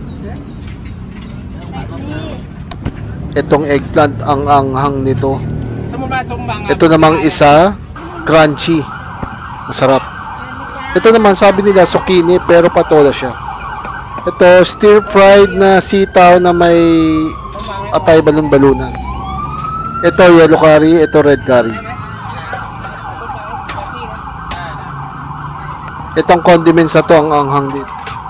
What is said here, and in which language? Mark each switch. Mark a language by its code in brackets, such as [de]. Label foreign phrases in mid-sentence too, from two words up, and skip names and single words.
[tl] Itong eggplant ang anghang nito. [th] สมมติว่าสมบัง [tl] Ito namang isa, crunchy. Masarap. Ito naman sabi nila zucchini pero patola siya. Ito [en] stir fried [tl] na sitaw na may atay balon-balunan. Ito [en] yellow curry, [tl] ito [en] red curry. [tl] Itong condiments na to ang anghang dito.